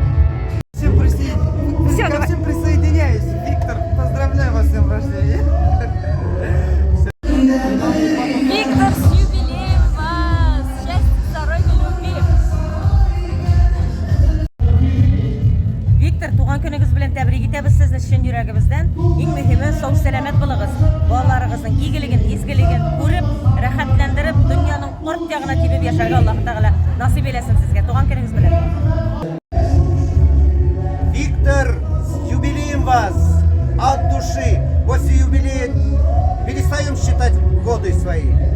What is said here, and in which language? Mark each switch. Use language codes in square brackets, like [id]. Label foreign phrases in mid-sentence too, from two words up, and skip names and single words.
[ru] Ко всем присоединяюсь. Виктор, поздравляю вас с днем рождения. Виктор, с юбилеем вас! Счастья, здоровья, любви! Виктор, [tt] туган күнегез белән тәбрик итәбез сезне чын йөрәгебездән. Иң мөһиме сау сәламәт булыгыз. Балаларыгызның игелеген, изгелеген күреп, рәхәтләндереп, дөньяның арт ягына тибеп яшәргә Аллаһ Тәгалә насыйп әйләсен сезгә. Туган көнегез белән. [ru] Виктор, с юбилеем вас! От души! После юбилея перестаем считать годы свои.